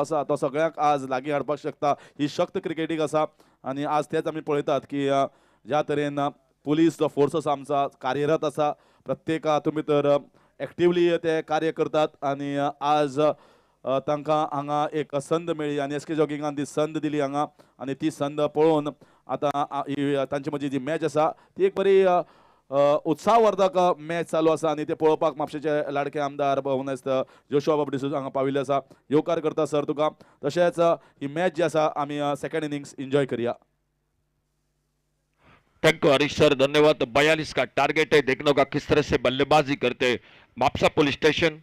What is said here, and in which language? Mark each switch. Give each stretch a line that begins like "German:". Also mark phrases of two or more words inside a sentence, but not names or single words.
Konkani: आसा तो सगळ्यांक आज लागीं हाडपाक शकता, ही शक्त क्रिकेटीक आसा आणि आज तेच आमी पळयतात की ज्या तरेन पुलीस जो फोर्स आसा आमचा कार्यरत आसा, प्रत्येक हातूंत भितर एक्टिवली ते कार्य करतात आणि आज तांकां हांगा एक संद मेळ्ळी आनी एसके जॉगिंगान ती संद दिली हांगा आनी ती संद पळोवन आतां ही तांची मदीं जी मॅच आसा ती एक बरी उत्साहवर्धक मॅच चालू आसा आनी ते पळोवपाक म्हापशेचे लाडके आमदार भवनेस्त जोशुआ बाब डिसूजा हांगा पाविल्ले आसा. येवकार करता सर तुका. तशेंच ही मॅच जी आसा आमी
English: second innings enjoy
Konkani: करया.
English: thank you Harish sir, धन्यवाद.
Hindi: 42 का टारगेट है, देखने का किस तरह से बल्लेबाजी करते मापसा पुलिस स्टेशन.